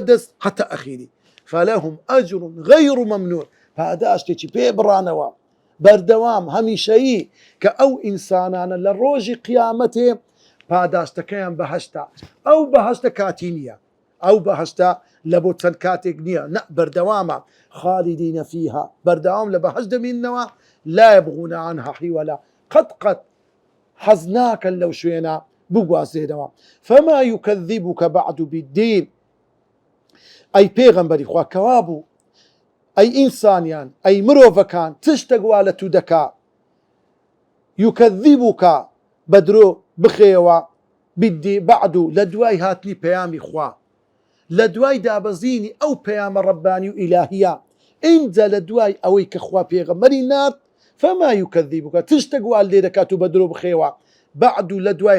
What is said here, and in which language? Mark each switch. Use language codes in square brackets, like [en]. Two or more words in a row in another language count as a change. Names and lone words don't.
[ckb] دەست حتا ئەخیری [ar] فەلەهم ئەجڕ غەیر مەمنون [ckb] پاداشتێکی پێ بڕانەوە بەردەوام هەمیشەیی کە ئەو ئینسانانە لە ڕۆژی قیامەتێ پاداشتەکەیان بەهەشتا ئەو بەهەشتە کاتی نییە ئەو بەهەشتا لە بۆ چەند کاتێک نییە نە بەردەوامە [ar] خالدینە فیها [ckb] بەردەوام لە بەهەشت دەمینەوە [ar] لا یبغون عنها حیوەلا [ckb] قەت حەز ناکەن لەو شوێنە بگوازێنەوە [ar] فما یکەذبک بعد بالدین [ckb] ئەی پێغەمبەری خوا کەوا بوو ئەی ئینسانیان ئەی مرۆڤەکان تشتە گوا لە تو دەکا یکەذبک بە درۆ بخێەوە بعدو لە دوای هاتنی پەیامی خوا لە دوای دابەزینی ئەو پەیامە ڕەبانی و ئیلاهیە ئینجا لە دوای ئەوەی کە خوا پێغەمبەری نارد [ar] فما یکەذبک [ckb] تشتە گوا لێ دەکات و بە درۆ بخێەوە بعدو لە دوای